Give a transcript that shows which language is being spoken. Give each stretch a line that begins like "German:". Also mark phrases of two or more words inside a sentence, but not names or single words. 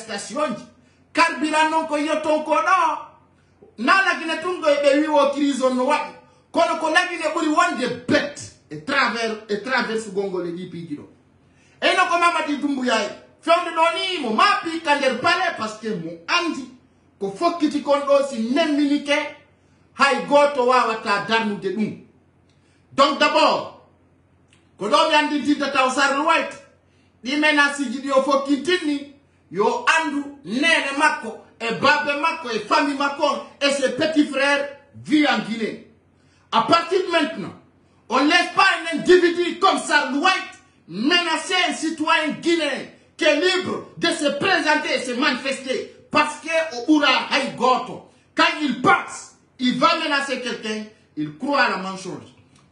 Fula: station ji carburant noon ko yetton ko ɗo na lagine tun ɗo ɓe wiwo crise on no waɗi kono ko lagine ɓuri wonde bet e traverse gongol e ɗi piiji ɗo eyno ko Mamadi Doumbouya fewde ɗo ni mo maapi ka nder pale
French: par ce que
Fula: mo andi ko fokkiti kon ɗo si nemminike hay goto wawata darnude ɗum
French: donc d'abord
Fula: ko ɗo mi andintinta taw Sarr White ɗi menasiji ɗi o fokkitinni yo andu nene makko e babe makko e famille makko
French: et ses petits frères vivent en Guinée. À partir de maintenant, on ne laisse pas un individu comme Sarr White menacer un citoyen guinéen qui est libre de se présenter et se manifester parce que au Haïgoto, quand il passe, il va menacer quelqu'un, il croit à la même chose.